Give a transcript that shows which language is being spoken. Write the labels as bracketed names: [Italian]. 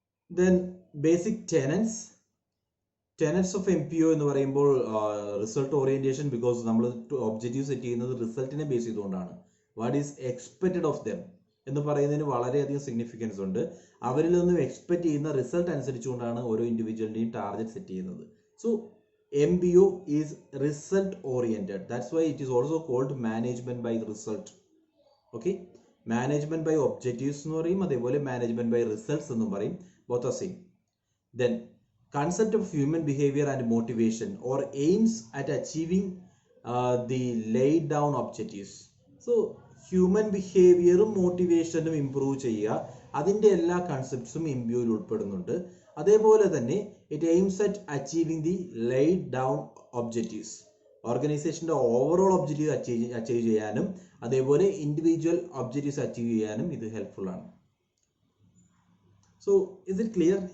[Malayalam] Then basic tenets of MBO എന്ന് പറയുമ്പോൾ result orientation. Because നമ്മൾ ഒബ്ജക്റ്റീവ് സെറ്റ് ചെയ്യുന്നത് റിസൾട്ടിനെ ബേസ് ചെയ്തുകൊണ്ടാണ്. [English] what is expected of them [Malayalam] എന്ന് പറയുന്നതിന് വളരെയധികം സിഗ്നിഫിക്കൻസ് ഉണ്ട്. അവരിൽ നിന്നും എക്സ്പെക്ട് ചെയ്യുന്ന റിസൾട്ട് അനുസരിച്ചുകൊണ്ടാണ് ഓരോ ഇൻഡിവിജ്വലിൻ്റെയും ടാർഗറ്റ് സെറ്റ് ചെയ്യുന്നത്. So [English] MBO is result oriented. That's why it is also called management by result. Okay. Management by objectives [Malayalam] എന്ന് പറയും, അതേപോലെ [English] management by results [Malayalam] എന്നും പറയും. [English] Both are same. Then concept of human behavior and motivation or aims at achieving the laid down objectives. [Malayalam] So human behavior മോട്ടിവേഷനും improve ചെയ്യുക, അതിൻ്റെ എല്ലാ കൺസെപ്റ്റ്സും MBOയിൽ ഉൾപ്പെടുന്നുണ്ട്. അതേപോലെ തന്നെ [English] It aims at achieving the laid down objectives. [Malayalam] ഓർഗനൈസേഷൻ്റെ overall objective achieve ചെയ്യാനും അതേപോലെ individual objectives achieve ചെയ്യാനും ഇത് ഹെൽപ്ഫുൾ ആണ്. [English] So is it clear?